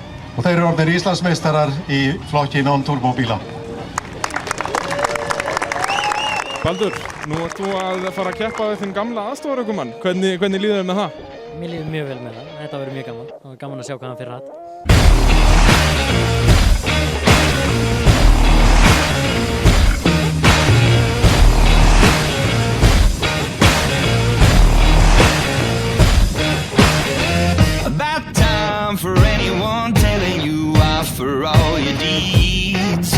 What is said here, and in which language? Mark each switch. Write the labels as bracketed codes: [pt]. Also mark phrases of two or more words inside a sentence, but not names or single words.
[is] og þeir eru orðnir Íslandsmeistarar í flokki non-turbóbíla. Baldur, nú ert þú að fara að keppa við þinn gamla aðstoðarökumann. Hvernig líður þér með það? Mér líður mjög vel með það. Þetta verður mjög gaman. Það var gaman að sjá hvað hann fyrir að. [en] About time for anyone telling you off for all your deeds.